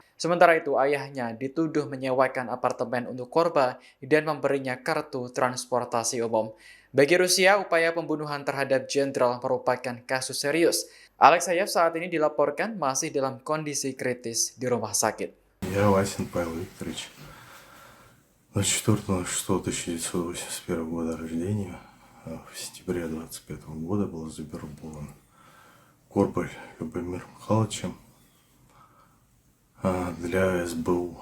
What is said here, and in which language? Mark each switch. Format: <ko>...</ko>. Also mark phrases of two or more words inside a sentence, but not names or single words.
<id>Sementara itu, ayahnya dituduh menyewakan apartemen untuk Korba dan memberinya kartu transportasi umum. Bagi Rusia, upaya pembunuhan terhadap jenderal merupakan kasus serius. Alekseyev saat ini dilaporkan masih dalam kondisi kritis di rumah sakit.</id> <ru>Я Васин Павел Викторович, 24.06.1981 года рождения, в сентябре 25 года был завербован Корбаль Любомир Михайловичем для СБУ.</ru>